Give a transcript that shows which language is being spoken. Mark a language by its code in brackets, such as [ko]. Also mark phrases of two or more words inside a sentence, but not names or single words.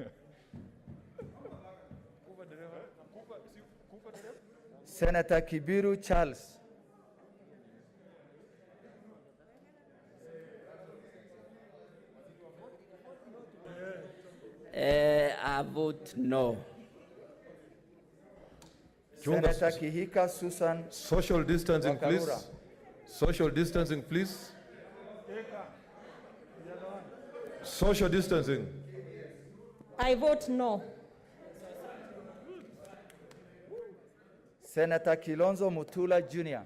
[en] Senator Kibiru Charles. I vote no. Senator Kihika Susan. Social distancing, please. Wakarura. Social distancing, please. Social distancing. I vote no. Senator Kilonzo Mutula Jr.